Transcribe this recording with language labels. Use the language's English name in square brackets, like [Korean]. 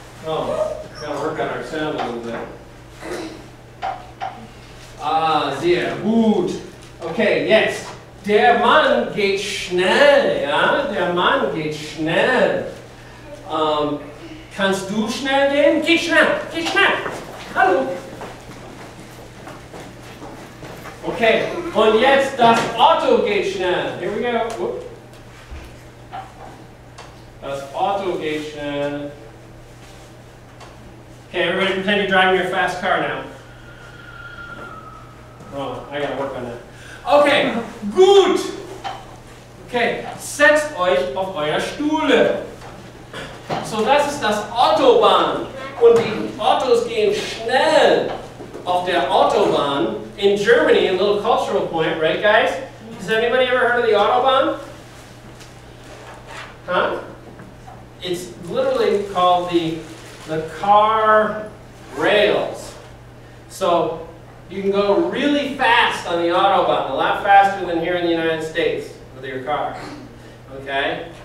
[English] Oh, gotta work on our sound a little bit. [German] Ah, sehr gut. Okay, jetzt. Der Mann geht schnell, ja? Der Mann geht schnell. Kannst du schnell gehen? Geh schnell, geh schnell. Hallo. Okay, und jetzt das Auto geht schnell. [English] Here we go. Whoop. [German] Das Auto geht schnell. [English] Okay, everybody pretend you're driving your fast car now. Oh, I gotta work on that. Okay, gut. [German] Okay, setzt euch auf euer Stuhle. So, das ist das Autobahn. Und die Autos gehen schnell auf der Autobahn. [English] In Germany, a little cultural point, right guys? Has anybody ever heard of the Autobahn? Huh? It's literally called the car rails. So you can go really fast on the Autobahn, a lot faster than here in the United States with your car. Okay?